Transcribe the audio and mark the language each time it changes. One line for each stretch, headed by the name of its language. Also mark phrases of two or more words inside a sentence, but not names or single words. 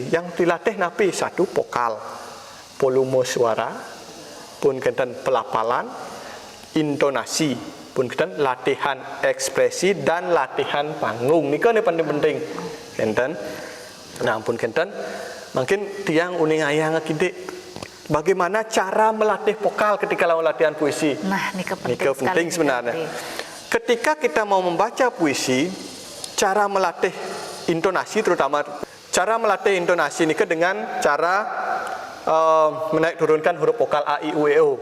Indonesian: Yang dilatih napi 1 vokal, volume suara, pun pelafalan, intonasi, pun latihan ekspresi dan latihan panggung. Ini kan yang paling penting.
Balinese: Nah, pun mungkin tiang uning ayang kidik,
Indonesian: bagaimana cara melatih vokal ketika latihan puisi? Nah, ini penting sebenarnya. Ketika kita mau membaca puisi, cara melatih intonasi, terutama cara melatih intonasi ini dengan cara menaik turunkan huruf vokal A, I, U, E, O.